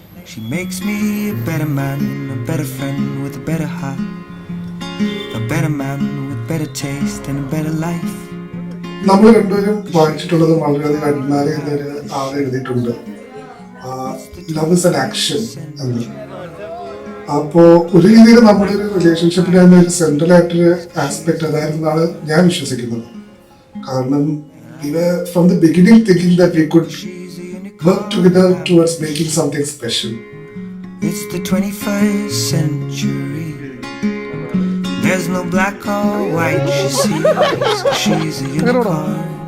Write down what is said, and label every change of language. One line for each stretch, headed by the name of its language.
English: She makes me a better man, a better friend with a better heart, a better man with better taste and a better life.
Malayalam: നമ്മൾ രണ്ടുപേരും വായിച്ചിട്ടുള്ളത് വളരെയധികം admire ചെയ്യുന്നൊരു ആളെ എഴുതിയിട്ടുണ്ട്,
English: love is an action
Malayalam: എന്ന്. അപ്പോൾ ഒരു രീതിയിൽ നമ്മുടെ ഒരു റിലേഷൻഷിപ്പിന് തന്നെ ഒരു സെൻട്രൽ ആയിട്ടൊരു ആസ്പെക്ട് അതായിരുന്നാണ് ഞാൻ വിശ്വസിക്കുന്നത്.
English: കാരണം we were from the beginning thinking that we could work together towards making something special. It's the 21st century. There's no black or white, she sees, she's a unicorn.